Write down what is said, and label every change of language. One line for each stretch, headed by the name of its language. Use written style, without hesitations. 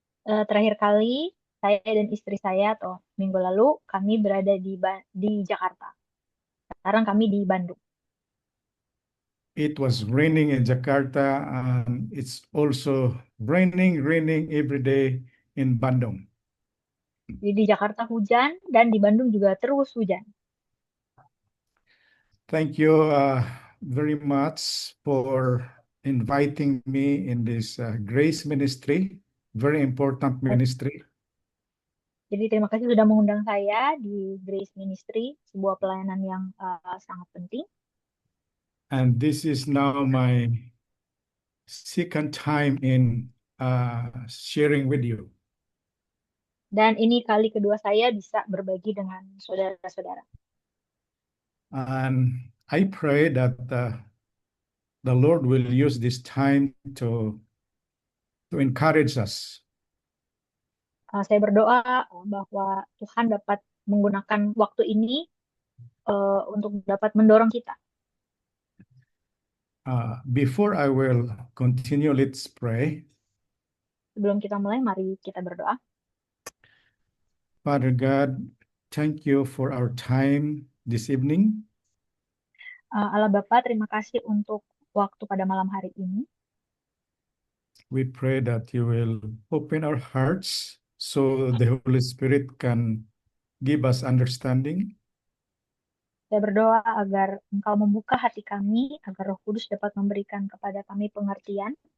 Indonesian: Terakhir kali saya dan istri saya atau minggu lalu kami berada di Jakarta. Sekarang kami di Bandung.
English: It was raining in Jakarta, and it's also raining every day in Bandung.
Indonesian: Jadi di Jakarta hujan dan di Bandung juga terus hujan.
English: Thank you very much for inviting me in this Grace Ministry, very important ministry.
Indonesian: Jadi terima kasih sudah mengundang saya di Grace Ministry, sebuah pelayanan yang sangat penting.
English: And this is now my second time in sharing with you.
Indonesian: Dan ini kali kedua saya bisa berbagi dengan saudara-saudara.
English: And I pray that the Lord will use this time to encourage us.
Indonesian: Saya berdoa bahwa Tuhan dapat menggunakan waktu ini untuk dapat mendorong kita.
English: Before I will continue, let's pray.
Indonesian: Sebelum kita mulai, mari kita berdoa.
English: Father God, thank you for our time this evening.
Indonesian: Allah Bapa, terima kasih untuk waktu pada malam hari ini.
English: We pray that you will open our hearts so the Holy Spirit can give us understanding.
Indonesian: Saya berdoa agar Engkau membuka hati kami, agar Roh Kudus dapat memberikan kepada kami pengertian,